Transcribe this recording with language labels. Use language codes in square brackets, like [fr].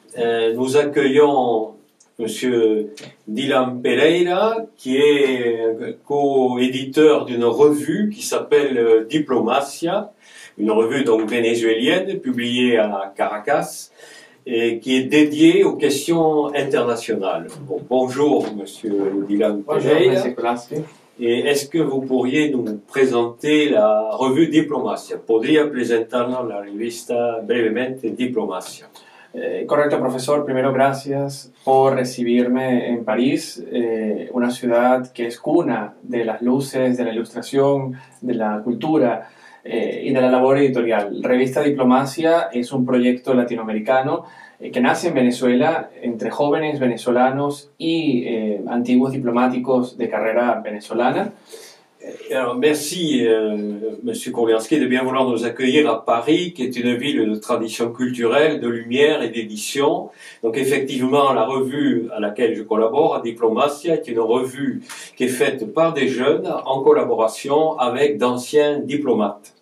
[fr] Nous accueillons Monsieur Dylan Pereira, qui est co-éditeur d'une revue qui s'appelle Diplomacia, une revue donc vénézuélienne publiée à Caracas et qui est dédiée aux questions internationales. Bon, bonjour Monsieur Dylan Pereira. Et est-ce que vous pourriez nous présenter la revue Diplomacia? [es] ¿Podría presentarnos la revista brevemente Diplomacia? Correcto, profesor. Primero, gracias por recibirme en París, una ciudad que es cuna de las luces, de la ilustración, de la cultura y de la labor editorial. Revista Diplomacia es un proyecto latinoamericano que nace en Venezuela entre jóvenes venezolanos y antiguos diplomáticos de carrera venezolana. [fr] Alors, merci, Monsieur Korlianski, de bien vouloir nous accueillir à Paris, qui est une ville de tradition culturelle, de lumière et d'édition. Donc, effectivement, la revue à laquelle je collabore, Diplomacia, est une revue qui est faite par des jeunes en collaboration avec d'anciens diplomates.